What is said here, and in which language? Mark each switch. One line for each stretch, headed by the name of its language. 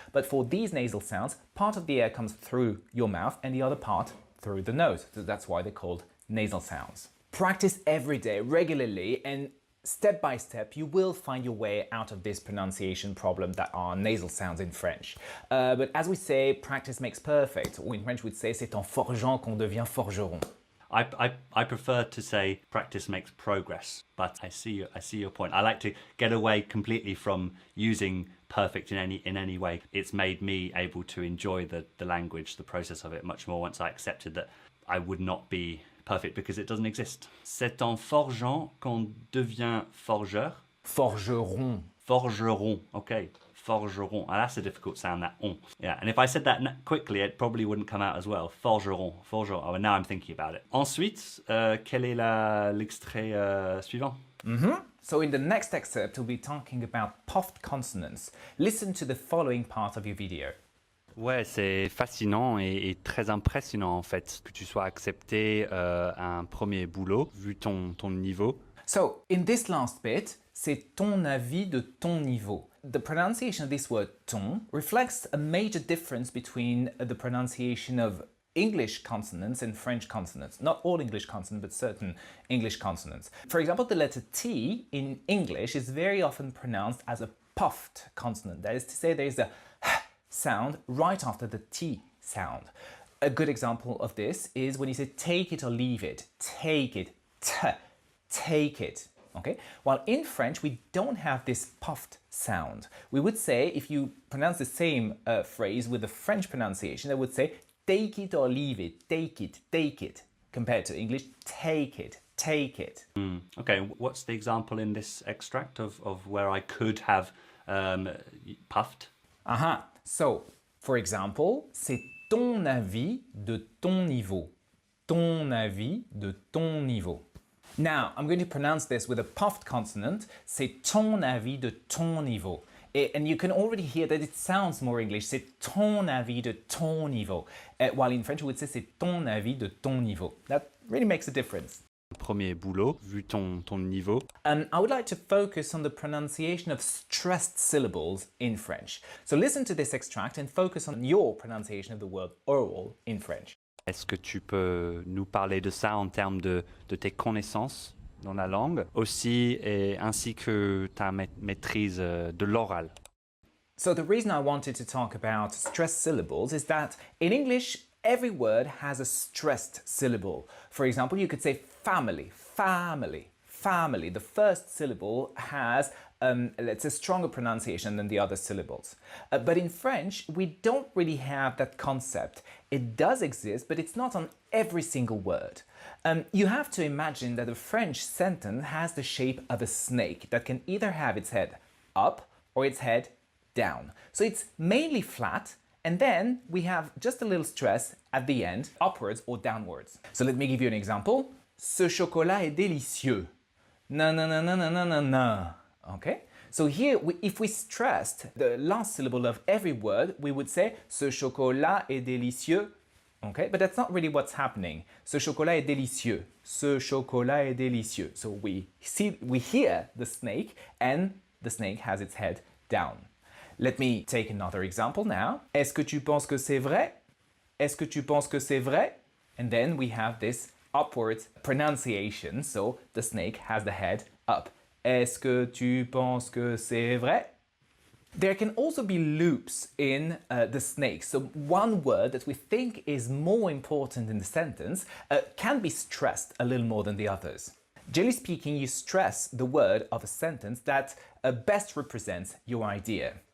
English: But for these nasal sounds, part of the air comes through your mouth and the other part through the nose. So that's why they're called nasal sounds. Practice every day, regularly, and step by step, you will find your way out of this pronunciation problem that are nasal sounds in French. But as we say, practice makes perfect. Or in French we'd say,
French: c'est en forgeant qu'on devient forgeron.
English: I prefer to say practice makes progress, but I see your point. I like to get away completely from using perfect in any way. It's made me able to enjoy the language, the process of it much more once I accepted that I would not be perfect because it doesn't exist.
French: C'est en forgeant qu'on devient forgeur. Forgeron. Forgeron, okay. Forgeron.
English: Ah, that's a difficult sound, that on. Yeah, and if I said that quickly, it probably wouldn't come out as well. Forgeron, forgeron. Oh, and now I'm thinking about it.
French: Ensuite, quel est l'extrait suivant?
English: So in the next excerpt, we'll be talking about puffed consonants. Listen to the following part of your video.
French: Ouais, c'est fascinant et très impressionnant en fait que tu sois accepté à un premier boulot vu ton niveau.
English: So in this last bit,
French: c'est ton avis de ton niveau.
English: The pronunciation of this word ton reflects a major difference between the pronunciation of English consonants and French consonants. Not all English consonants, but certain English consonants. For example, the letter T in English is very often pronounced as a puffed consonant. That is to say, there is a sound right after the T sound. A good example of this is when you say take it or leave it. Take it, take it. Okay? While in French, we don't have this puffed sound. We would say, if you pronounce the same phrase with the French pronunciation, I would say take it or leave it, take it, compared to English, take it, take it. Okay, what's the example in this extract of where I could have puffed? So, for example,
French: c'est ton avis de ton niveau. Ton avis de ton niveau.
English: Now, I'm going to pronounce this with a puffed consonant.
French: C'est ton avis de ton niveau.
English: And you can already hear that it sounds more English.
French: C'est ton avis de ton niveau.
English: While in French, we would say
French: c'est ton avis de ton niveau.
English: That really makes a difference.
French: Premier boulot, vu ton niveau.
English: I would like to focus on the pronunciation of stressed syllables in French. So listen to this extract and focus on your pronunciation of the word oral in French.
French: Est-ce que tu peux nous parler de ça en termes de tes connaissances dans la langue, aussi et ainsi que ta maîtrise de l'oral?
English: So the reason I wanted to talk about stressed syllables is that in English, every word has a stressed syllable. For example, you could say family, family, family. The first syllable has it's a stronger pronunciation than the other syllables. But in French, we don't really have that concept. It does exist, but it's not on every single word. You have to imagine that a French sentence has the shape of a snake that can either have its head up or its head down. So it's mainly flat, and then we have just a little stress at the end, upwards or downwards. So let me give you an example.
French: Ce chocolat est délicieux.
English: Na na na na na na na na. Okay? So here, if we stressed the last syllable of every word, we would say
French: ce chocolat est délicieux.
English: Okay? But that's not really what's happening.
French: Ce chocolat est délicieux. Ce chocolat est délicieux.
English: So we hear the snake, and the snake has its head down. Let me take another example now.
French: Est-ce que tu penses que c'est vrai? Est-ce que tu penses que c'est vrai?
English: And then we have this upward pronunciation, so the snake has the head up.
French: Est-ce que tu penses que c'est vrai?
English: There can also be loops in the snake. So one word that we think is more important in the sentence can be stressed a little more than the others. Generally speaking, you stress the word of a sentence that best represents your idea.